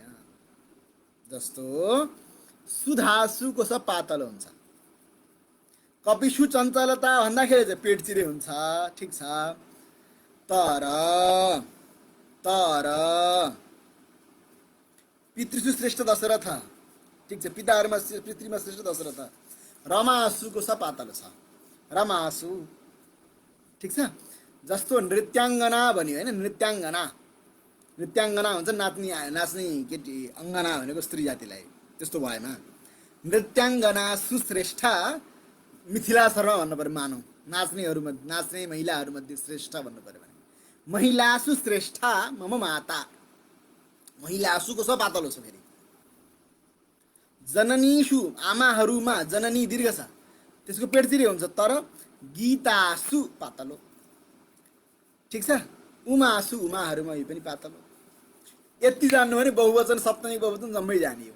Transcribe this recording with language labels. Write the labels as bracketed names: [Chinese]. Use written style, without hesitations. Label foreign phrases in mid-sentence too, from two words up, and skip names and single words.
[Nepali] जस्तो सुधासुको स पातलो हुन्छ, कपिसु चञ्चलता भन्दाखेरि चाहिँ पेट चिरे हुन्छ। ठिक छ, तर तर [Sanskrit] पितृषु श्रेष्ठ दशरथ, [Nepali] ठिक छ, पिताहरूमा पितृमा श्रेष्ठ दशरथ। रमासुको स पातलो छ, रमासु। ठिक छ, जस्तो नृत्याङ्गना भन्यो होइन, नृत्याङ्गना, नृत्याङ्गना भन्छ नाच्ने नाच्ने केटी, अङ्गना भनेको स्त्री जातिलाई, त्यस्तो भएमा नृत्याङ्गना सुश्रेष्ठ मिथिला शर्मा भन्नु पर्यो, मानौ नाच्नेहरूमध्ये, नाच्ने महिलाहरूमध्ये श्रेष्ठ भन्नु पर्यो भने [Sanskrit] महिलासु श्रेष्ठ मम माता। [Nepali] महिलासुको स पातलो छ फेरि। जननीषु, आमाहरूमा जननी दीर्घ छ, त्यसको पेट चिरे हुन्छ। तर गीतासु पातलो। ठिक छ, उमासु, उमाहरूमा यो पनि पातलो। यति जान्नु भने बहुवचन सप्तमी बहुवचन जम्मै जाने हो।